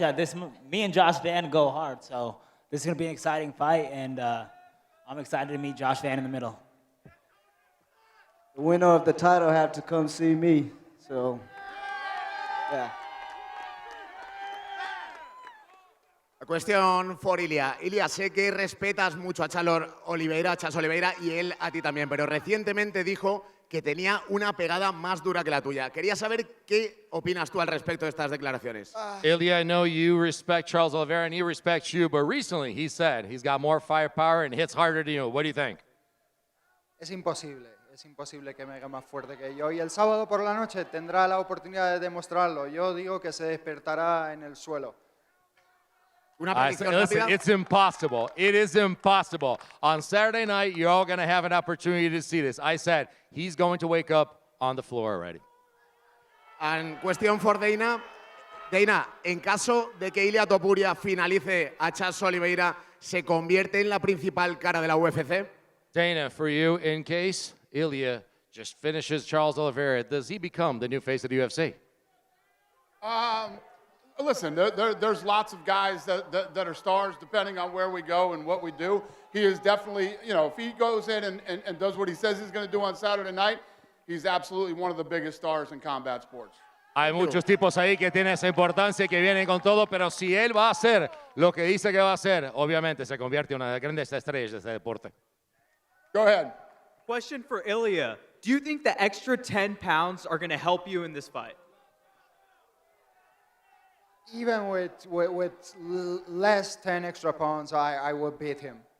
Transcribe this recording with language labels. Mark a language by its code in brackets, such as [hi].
[en] Me and Josh Van go hard, so this is going to be an exciting fight, and I'm excited to meet Josh Van in the middle. The winner of the title had to come see me, so yeah. A question for Ilia. [es] Ilia, sé que respetas mucho a Charles Oliveira, y él a ti también, pero recientemente dijo que tenía una pegada más dura que la tuya. Quería saber qué opinas tú al respecto de estas declaraciones. [en] Ilia, I know you respect Charles Oliveira and he respects you, but recently he said he's got more firepower and hits harder than you. What do you think? [es] Es imposible que me haga más fuerte que yo. Y el sábado por la noche tendrá la oportunidad de demostrarlo. Yo digo que se despertará en el suelo. [en] Listen, it's impossible. It is impossible. On Saturday night, you're all going to have an opportunity to see this. I said he's going to wake up on the floor already. And question for Dana. [es] Dana, en caso de que Ilia Topuria finalice a Charles Oliveira, ¿se convierte en la principal cara de la UFC? [en] Dana, for you, in case Ilia just finishes Charles Oliveira, does he become the new face of the UFC? Listen, there's lots of guys that are stars depending on where we go and what we do. He is definitely, if he goes in and does what he says he's going to do on Saturday night, he's absolutely one of the biggest stars in combat sports. [es] Hay muchos tipos ahí que tienen esa importancia y que vienen con todo, pero si él va a hacer lo que dice que va a hacer, obviamente se convierte en una de las grandes estrellas de este deporte. [en] Go ahead. Question for Ilia. Do you think the extra 10 pounds are going to help you in this fight? Even with less 10 extra pounds, I would beat him.